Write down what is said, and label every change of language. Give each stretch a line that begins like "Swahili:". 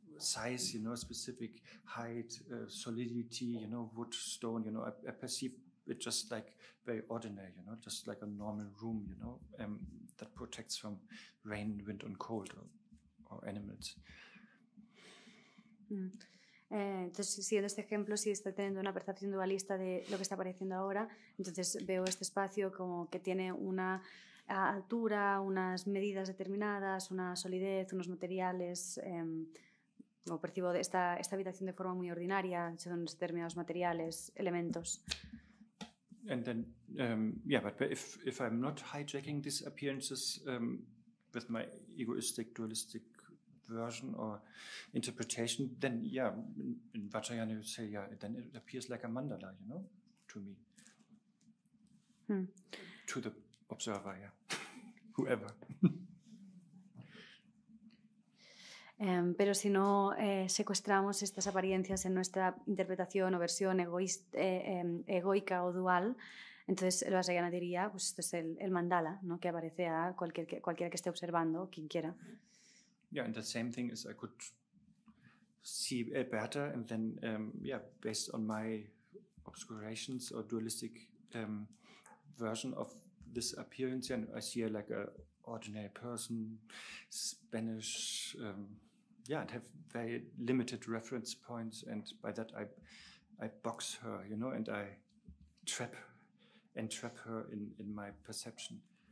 English: size, you know, specific height, solidity, you know, wood, stone, you know, I perceive it just like very ordinary, you know, just like a normal room, you know, that protects from rain, wind, and cold, or animals.
Spanish: Entonces, siguiendo este ejemplo, si estoy teniendo una percepción dualista de lo que está apareciendo ahora, entonces veo este espacio como que tiene una altura, unas medidas determinadas, una solidez, unos materiales, o percibo esta habitación de forma muy ordinaria, son determinados materiales, elementos.
English: And then, but if I'm not hijacking these appearances with my egoistic, dualistic version or interpretation, then in Vajrayana you say, then it appears like a mandala, you know, to me. To the observer, whoever.
Spanish: Pero si no secuestramos estas apariencias en nuestra interpretación o versión egoica o dual, entonces el Vajrayana diría, pues esto es el mandala, ¿no? Que aparece a cualquiera que esté observando, quien quiera.
English: Yeah, and the same thing is I could see better, and then based on my obscurations or dualistic version of this appearance, and I see her like a ordinary person, Spanish, and have very limited reference points, and by that I box her, you know, and I entrap her in my perception.